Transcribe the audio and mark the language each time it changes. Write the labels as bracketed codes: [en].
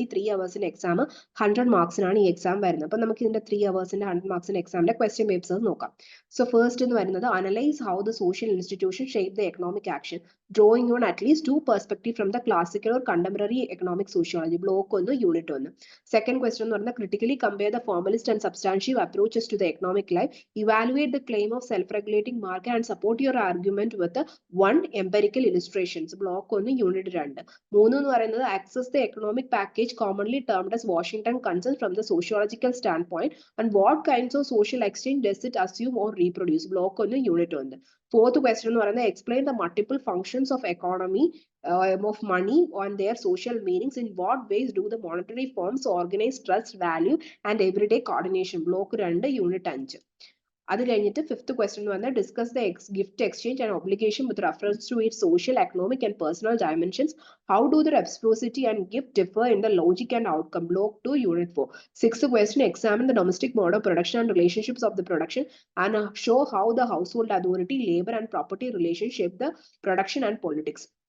[ml] ഈ 3 അവേഴ്സിന്റെ എക്സാം 100 മാർക്സിനാണ് ഈ എക്സാം വരുന്നത്. അപ്പൊ നമുക്ക് ഇതിന്റെ 3 അവേഴ്സിന്റെ 100 മാർക്സിന്റെ എക്സാമിന്റെ ക്വസ്റ്റ്യൻ പേപ്പേഴ്സ് നോക്കാം. [en] so first [ml] എന്ന് പറയുന്നത് [en] Analyse how the social institution shape the economic action drawing on at least 2 perspectives from the classical or contemporary economic sociology. Block 1 unit 1. [ml] Second question എന്ന് പറയുന്നത് [en] critically compare the formalist and substantive approaches to the economic life, evaluate the claim of self-regulating market and support your argument with 1 empirical illustrations. Block 1 unit 2. 3 [ml] എന്ന് പറയുന്നത് [en] access the economic package commonly termed as Washington consensus from the sociological standpoint and what kinds of social exchange does it assume or reproduce. Block 1 unit 1. Fourth question [ml] എന്ന് പറയുന്നത് [en] explain the multiple functions of economy of money and their social meanings. In what ways do the monetary forms organize trust, value and everyday coordination. Block 2 unit 5. [ml] അത് കഴിഞ്ഞിട്ട് [en] fifth question [ml] എന്ന് പറഞ്ഞാൽ [en] Discuss the gift exchange and obligation with reference to it social, economic and personal dimensions. How do the reciprocity and gift differ in the logic and outcome. Block 2 unit 4. Sixth question examine the domestic mode of production and relationships of the production and show how the household authority, labour and property relationship the production and politics.